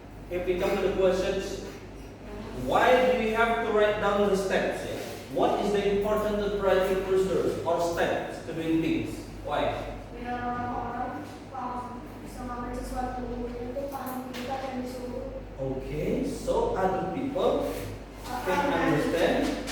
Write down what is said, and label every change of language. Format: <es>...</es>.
<en>If we come to the questions, why do we have to write down the steps? What is the importance of writing procedures or steps to doing things? Why?</en> <id>Biar orang-orang bisa ngambil sesuatu itu paham kita dan disuruh.</id> <en>Okay, so other people can understand</en>